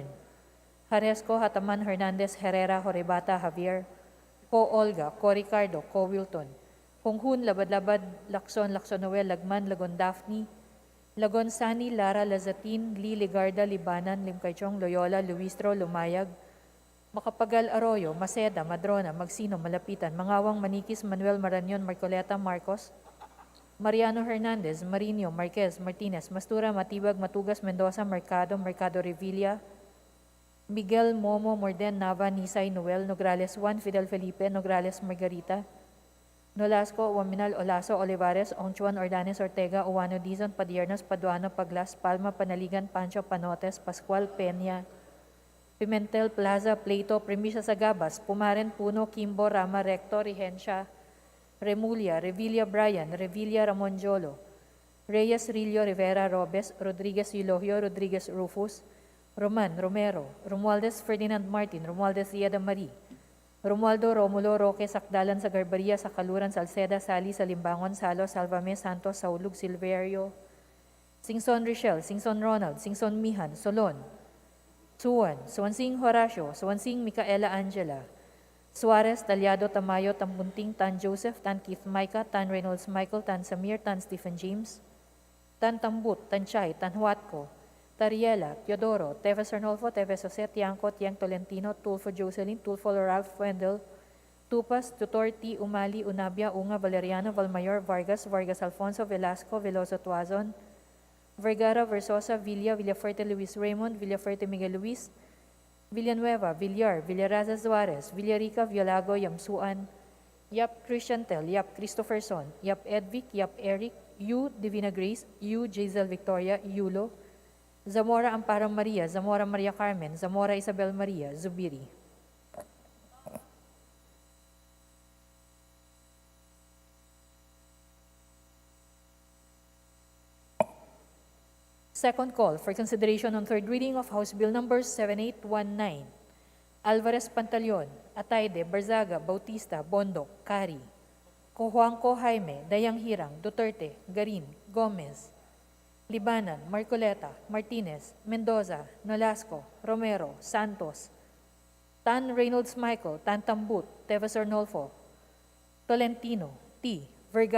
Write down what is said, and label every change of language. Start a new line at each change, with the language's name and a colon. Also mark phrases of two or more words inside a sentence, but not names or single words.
English: Haresco, Hataman, Hernandez, Herrera, Horebata, Javier, Ko Olga, Ko Ricardo, Ko Wilton, Hunghun, Labad-Labad, Lacson, Lacson Noel, Lagman, Lagon Daphne, Lagon Sani, Lara, Lazatin, Lee, Ligarda, Libanan, Limcaychong, Loyola, Luistro, Lumayag, Makapagal, Arroyo, Maceda, Madrona, Magsino, Malapitan, Mangawang, Manikis, Manuel, Marañon, Marcoleta, Marcos, Mariano Hernandez, Marino, Marquez, Martinez, Mastura, Matibag, Matugas, Mendoza, Mercado, Mercado Revilla, Miguel, Momo, Morden, Nava, Nisay, Noel, Nograles Juan, Fidel Felipe, Nograles Margarita, Nolasco, Waminal, Olaso, Olivares, Onchuan, Ordanes, Ortega, Uwano, Dizon, Padiernos, Paduano, Paglas, Palma, Panaligan, Pancho, Panotes, Pascual, Peña, Pimentel, Plaza, Plato, Premisa Sagabas, Pumaren, Puno, Kimbo, Rama, Recto, Regencia, Remulia, Revilla Brian, Revilla Ramon Jolo, Reyes Rillo, Rivera Robes, Rodriguez Eulogio, Rodriguez Rufus, Roman Romero, Romualdez Ferdinand Martin, Romualdez Diada Marie, Romualdo Romulo Roque, Sakdalan sa Garbaria, sa Kaluran, Salceda, Sali, Salimbangon, Salo, Salvame, Santos, Saulug, Silverio, Singson Richel, Singson Ronald, Singson Mihan, Solon, Suwan, Suwansing Horacio, Suwansing Micaela Angela, Suarez, Talyado, Tamayo, Tambunting, Tan Joseph, Tan Keith Micah, Tan Reynolds Michael, Tan Samir, Tan Stephen James, Tan Tambut, Tan Chay, Tan Huatco, Tariela, Teodoro, Teves Arnolfo, Teves Jose, Tiangco, Tiang Tolentino, Tulfo Jocelyn, Tulfo Ralph Wendell, Tupas, Tutor T. Umali, Unabia, Unga, Valeriano, Valmayor, Vargas, Vargas Alfonso, Velasco, Veloso Tuazon, Vergara, Versosa, Villa, Villafuerte Luis Raymond, Villafuerte Miguel Luis, Villanueva, Villar, Villaraza Suarez, Villarica, Violago, Yamsuan, Yap Christian Tel, Yap Christopherson, Yap Edvic, Yap Eric, U. Divina Grace, U. Jazel Victoria, Yulo, Zamora Amparo Maria, Zamora Maria Carmen, Zamora Isabel Maria, Zubiri. Second call for consideration on third reading of House Bill Number 7819. Alvarez Pantaleon, Atayde, Barzaga, Bautista, Bondoc, Cari, Cojuangco Jaime, Dayang Hirang, Duterte, Garin, Gomez, Libanan, Marcoleta, Martinez, Mendoza, Nolasco, Romero, Santos, Tan Reynolds Michael, Tan Tambut, Teves Arnolfo, Tolentino, T.